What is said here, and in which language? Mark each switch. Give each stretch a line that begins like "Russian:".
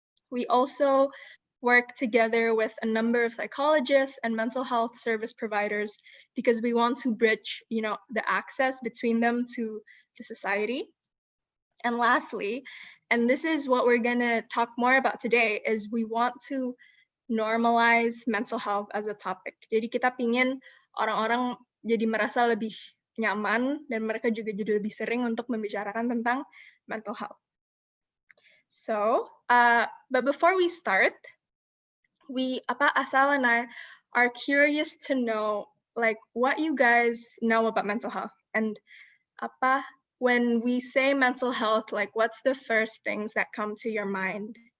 English: We also work together with a number of psychologists and mental health service providers because we want to bridge, the access between them to the society. And lastly, and this is what we're gonna talk more about today, is we want to normalize mental health as a topic.
Indonesian: Jadi kita pingin orang-orang jadi merasa lebih nyaman dan mereka juga jadi lebih sering untuk membicarakan tentang mental health.
English: So, but before we start, Asal and I are curious to know like what you guys know about mental health, and when we say mental health, like what's the first things that come to your mind?